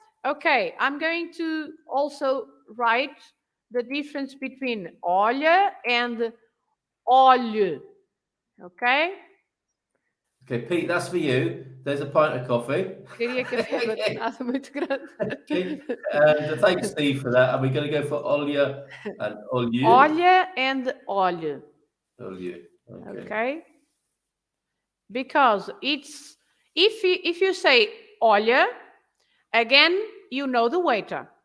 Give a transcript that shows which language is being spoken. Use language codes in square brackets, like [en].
[en] Okay, I'm going to also write the difference between olha and olho. Okay? Okay, Pete, that's for you. There's a pint of coffee. [pt] Queria café, mas nada muito grande. [en] Okay. And thanks, Steve, for that. And we're going to go for olha and olho. Olha and olho. Olho. Okay? Because it's if you say olha, again, you know the waiter.